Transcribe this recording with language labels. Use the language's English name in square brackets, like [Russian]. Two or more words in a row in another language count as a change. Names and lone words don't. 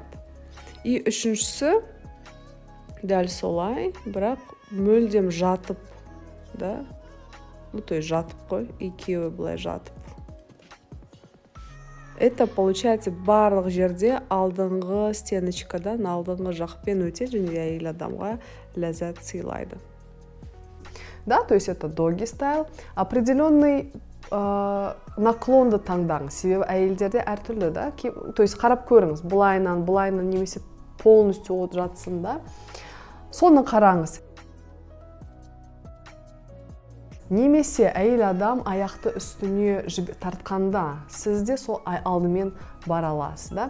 [Kazakh] И үшіншісі, дәл солай, бірақ мүлдем жатып, [Russian] то есть [Kazakh] жатып қой, екеуі былай жатып. [Russian] Это получается [Kazakh] барлық жерде алдыңғы стеночкадан алдыңғы жақпен өтеді және әйел адамға ләззат сыйлайды. [Russian] Да, то есть это [English] doggy style. [Kazakh] Определенный наклонды таңдаңыз. Себебі әйелдерде әртүрлі, да? [Russian] То есть [Kazakh] қарап көріңіз, бұлайынан немесе полностью от жатсын, да? Соны қараңыз. Немесе әйел адам аяқты үстіне тартқанда, сізде сол алдымен бара аласыз, да?